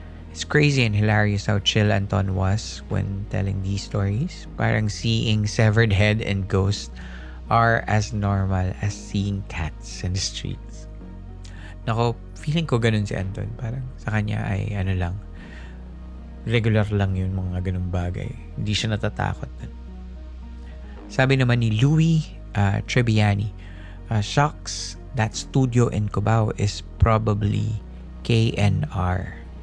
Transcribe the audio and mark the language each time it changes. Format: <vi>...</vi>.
<en>It's crazy and hilarious how chill Anton was when telling these stories. Parang seeing severed head and ghosts are as normal as seeing cats in the streets.</en> <tl>Nako, feeling ko ganun si Anton. Parang sa kanya ay regular lang yun, mga ganung bagay. Hindi siya natatakot. Sabi naman ni</tl> <en>Louie Trebiani, shocks, that studio in Cubao is probably KNR.</en>